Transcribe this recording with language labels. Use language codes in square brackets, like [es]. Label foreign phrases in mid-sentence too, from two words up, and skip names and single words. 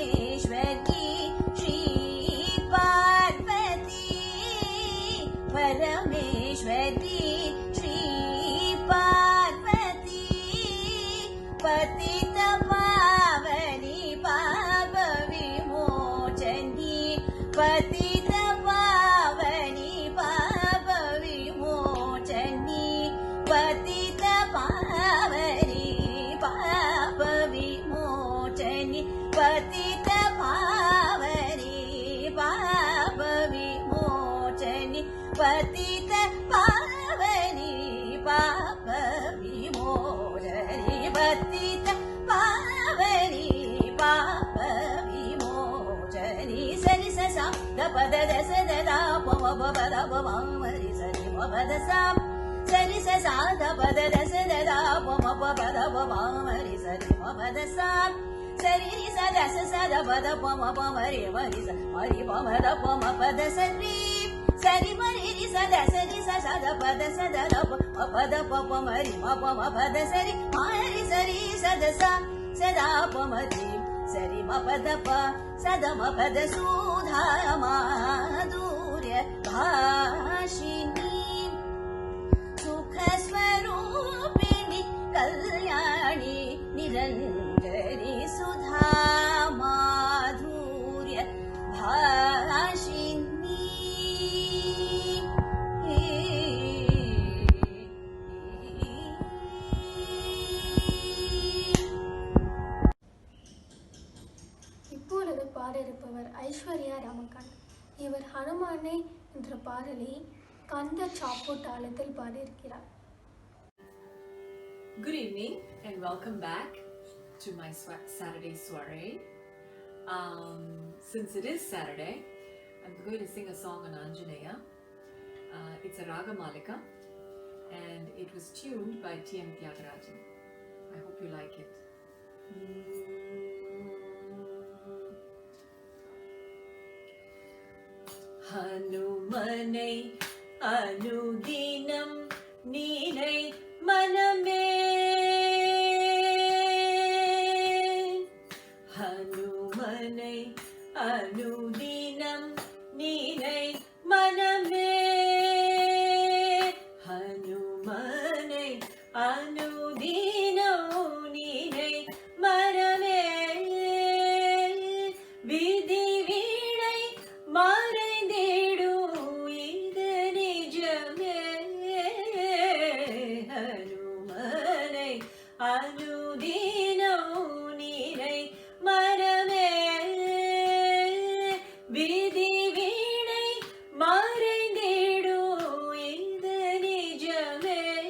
[sa] परमेश्वरी श्री पार्वती परमेश्वरी श्री पार्वती पतित पावनी पाप विमोचनी पतित पावनी पाप विमोचनी पतित पावनी पाप विमोचनी पतित पावनी पाप विमोचनी पतित पावनी पाप विमोचनी पतित पावनी पाप विमोचनी सरि स सा द पद द स द दा प म प प द प म रि सरि म प द सा सरि स सा द पद द स द दा प म प प द प म रि सरि म प द सा सरि रि स द स स द प द प म रि म रि स म रि प म द प म प द स रि सरि म रि रि स द स रि स स द प द स द द प म प द प प म रि म प म प द स रि म रि स रि स द स स द प म रि सरि म प द प स द म प द सुधा माधुर्य भाषिणी सुख स्वरूपिणी कल्याणी निरंजनी सुधा माधुर्य भाषिणी [ta] இப்பொழுது பாட இருப்பவர் ஐஸ்வர்யா ரமகாந்த். இவர் ஹனுமானை என்ற பாடலை கந்த சாப்பு தாளத்தில் பாடியிருக்கிறார். [en] Good evening and welcome back to my Saturday soiree. Since it is Saturday, I'm going to sing a song on Anjaneya. It's a Raga Malika and it was tuned by T.M. Tyagarajan. I hope you like it. [ta] ஹனுமனை அனுதினம் நினை மனமே ஹனுமனை அனுதினம் நினை மனமே ஹனுமனை அனுதினம் நினை மனமே விதி வீடை மறைந்திடு இது நிஜமே ஹனுமனை அனுதினம் நீரை மரமே விதி வீணை மறைந்திடு இது நிஜமே